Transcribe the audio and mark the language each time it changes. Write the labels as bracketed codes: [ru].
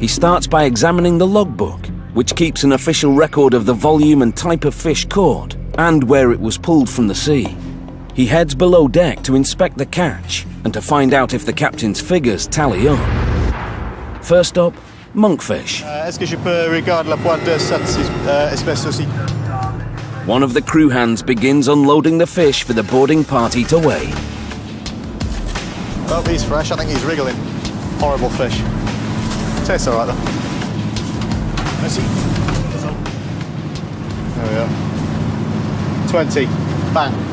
[en] He starts by examining the logbook, which keeps an official record of the volume and type of fish caught and where it was pulled from the sea. He heads below deck to inspect the catch and to find out if the captain's figures tally up. First up, monkfish. [fr] Est-ce que je peux regarder la pointe de cette espèce aussi? [en] One of the crew hands begins unloading the fish for the boarding party to weigh. Oh, he's fresh. I think he's wriggling. Horrible fish. Tastes alright though. Let's see. There we are. 20. Bang.